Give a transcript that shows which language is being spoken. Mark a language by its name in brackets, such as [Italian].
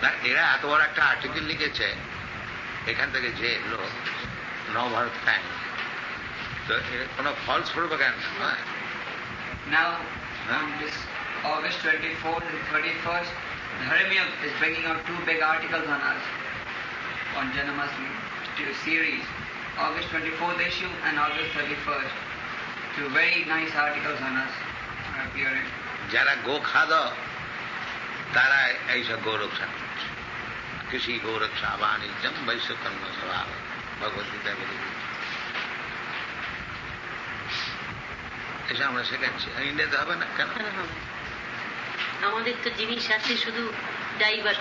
[Bangla] এরা এত বড় একটা আর্টিকেল লিখেছে, এখান থেকে যে লোক নবভারত টাইম, তো কোনো ফলস প্রোপাগান্ডা নয়। [English] Now, on this August 24th and 31st, Dharamya is bringing out 2 big articles on us, on Janmashtami series. August 24th issue and August 31st. 2 very nice articles on us are appearing. [Bangla] যারা গো খাদ তারা এইসব গৌরক্ষা করছে। [Sanskrit] কৃষি গৌরক্ষা বাণিজ্যম বৈশ্যকর্ম স্বভাব, [Bangla] ভগবদ্গীতা বলি। এসব আমরা শেখাচ্ছি, ইন্ডিয়াতে হবে না কেন? আমাদের তো জিনিস আছে শুধু ডাইভার্ট,